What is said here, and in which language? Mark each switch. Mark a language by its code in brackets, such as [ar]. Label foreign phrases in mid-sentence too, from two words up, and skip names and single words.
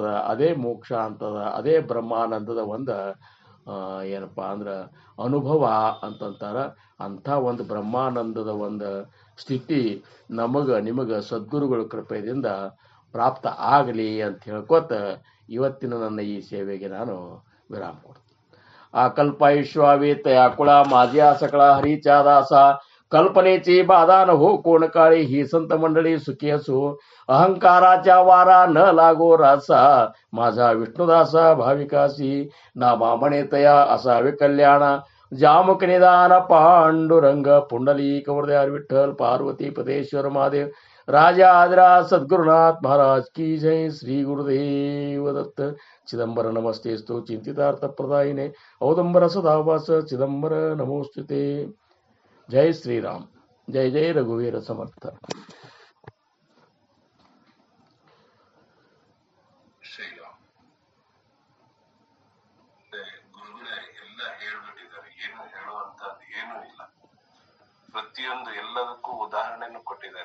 [kn] ಅದೇ ಮೋಕ್ಷ ಅಂತದ, ಅದೇ ಬ್ರಹ್ಮಾನಂದದ ಒಂದು ಏನಪ್ಪ ಅಂದ್ರೆ ಅನುಭವ ಅಂತಂತಾರ. ಅಂಥ ಒಂದು ಬ್ರಹ್ಮಾನಂದದ ಒಂದು ಸ್ಥಿತಿ ನಿಮಗೆ ಸದ್ಗುರುಗಳ ಕೃಪೆಯಿಂದ ಪ್ರಾಪ್ತ ಆಗಲಿ ಅಂತ ಹೇಳ್ಕೊತ ಇವತ್ತಿನ ನನ್ನ ಈ ಸೇವೆಗೆ ನಾನು ವಿರಾಮ ಕೊಡ್ತೀನಿ. [mr] अकल्पैश्वावेत याकुळा माझ्या सकळा हरीच्या दासा कल्पनेची बाधा न हो कोण काळी ही संत मंडळी सुखी असो अहंकाराच्या वारा न लागो रासा माझा विष्णुदासा भाविकासी नामा म्हणेतया असावे कल्याण जामक निदान पांडुरंग पुंडलिक वरदार विठ्ठल पार्वती पदेश्वर महादेव राजा आदिराज सद्गुरुनाथ महाराज की जय. श्री गुरुदेव दत्त. चिदंबर नमस्तेस्तु चिंतितार्थ प्रदायिने औदंबर सदावास चिदंबर नमोस्तुते. जय श्रीराम. जय जय रघुवीर समर्थ. [kn] ಶ್ರೀರಾಮ್. ಗುರುಗಳೇ ಎಲ್ಲ ಹೇಳ್ಬಿಟ್ಟಿದ್ದಾರೆ, ಏನು ಹೇಳುವಂತದ್ದು ಏನೂ ಇಲ್ಲ. ಪ್ರತಿಯೊಂದು ಎಲ್ಲದಕ್ಕೂ ಉದಾಹರಣೆಯನ್ನು ಕೊಟ್ಟಿದ್ದಾರೆ.